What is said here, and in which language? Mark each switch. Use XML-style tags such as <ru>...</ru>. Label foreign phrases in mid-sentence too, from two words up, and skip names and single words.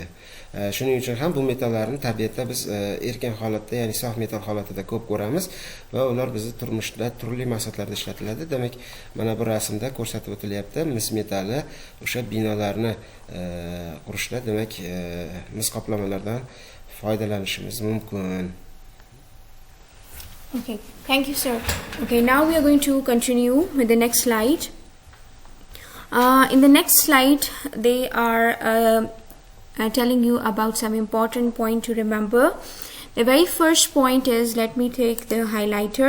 <uz>Shuning uchun ham bu metallarni tabiatda biz erkin holatda, ya'ni sof metal holatida ko'p ko'ramiz va ular bizning turmushda turli maqsadlarda ishlatiladi. Demak, mana bu rasmda ko'rsatib o'tilyapti. Mis metali o'sha binolarni qurishda demak mis qoplamalardan foydalanishimiz mumkin.</uz> <en>Okay, thank you, sir. Okay, now we are going to continue with the next slide. In the next slide, they are telling you about some important point to remember. The very first point is, let me take the highlighter.</en>